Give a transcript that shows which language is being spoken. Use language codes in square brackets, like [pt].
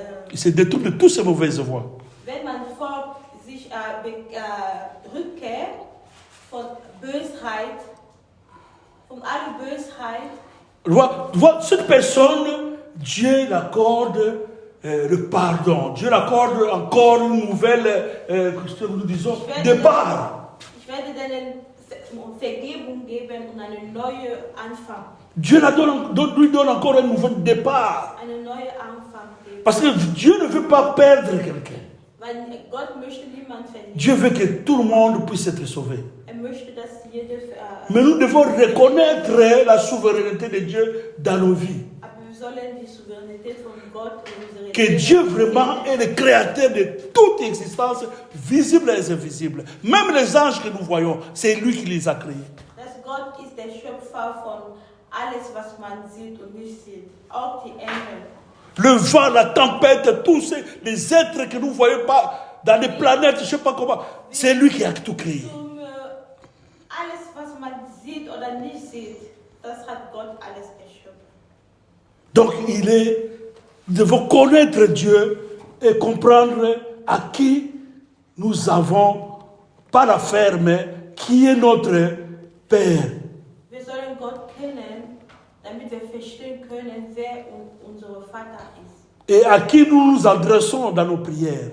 [fr] il se détourne de toutes ces mauvaises voies. [de] Wenn man sich rückkehrt von Bösheit, von aller Bösheit. [fr] Vois, cette personne, Dieu l'accorde le pardon. Dieu l'accorde encore une nouvelle, nous disons, départ. [de] Ich werde denen Vergebung geben und einen neuen Anfang. [fr] Dieu lui donne encore un nouveau départ. [de] Einen neuen Anfang geben. [fr] Parce que Dieu ne veut pas perdre quelqu'un. [de] Weil Gott möchte niemand verlieren. [fr] Dieu veut que tout le monde puisse être sauvé. [de] Möchte, dass jeder, [fr] mais nous devons reconnaître la souveraineté de Dieu dans nos vies. [de] Aber wir sollen die Souveränität von Gott in unsere [fr] Que Dieu vraiment est le créateur de toute existence, visible et invisible. Même les anges que nous voyons, c'est lui qui les a créés. [de] Dass Gott ist der Schöpfer von alles, was man sieht und nicht sieht. Auch die Engel. [fr] Le vent, la tempête, tous les êtres que nous ne voyons pas dans les planètes, je ne sais pas comment, c'est lui qui a tout créé. [de] Alles, was man sieht oder nicht sieht, das hat Gott alles erschaffen. [fr] Donc nous devons connaître Dieu et comprendre à qui nous avons pas l'affaire, mais qui est notre Père. [de] Wir sollen Gott kennen, damit wir verstehen können, wer unser Vater ist. [fr] Et à qui nous nous adressons dans nos prières.